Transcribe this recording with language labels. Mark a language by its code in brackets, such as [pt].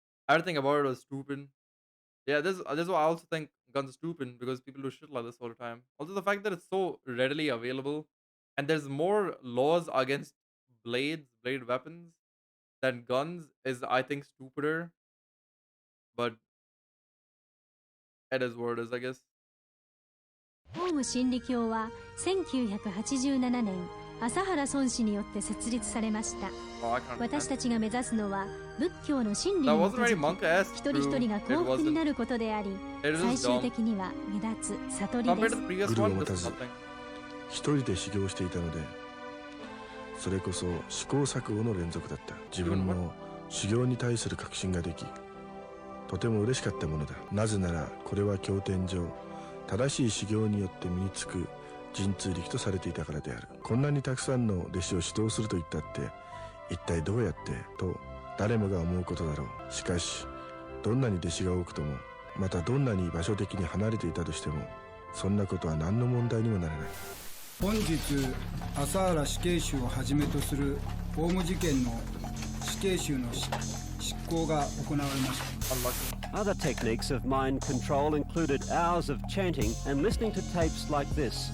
[en] Everything about it was stupid. Yeah, this is why I also think guns are stupid, because people do shit like this all the time. Also, the fact that it's so readily available, and there's more laws against blade weapons than guns is, I think, stupider. But it is what it is, I guess. [ja] オウム真理教は1987年麻原孫氏によって設立されました。私たちが目指すのは仏教の真理に基づき一人一人が幸福になることであり、最終的には目立つ悟りです。グルを持たず一人で修行していたので、それこそ試行錯誤の連続だった。自分の修行に対する確信ができ、とても嬉しかったものだ。なぜならこれは経典上正しい修行によって身につく神通力とされていたからである。こんなにたくさんの弟子を指導すると言ったって一体どうやってと誰もが思うことだろう。しかしどんなに弟子が多くとも、またどんなに場所的に離れていたとしても、そんなことは何の問題にもならない。本日麻原死刑囚をはじめとするオウム事件の死刑囚の執行が行われました。 [en] Other techniques of mind control included hours of chanting and listening to tapes like this.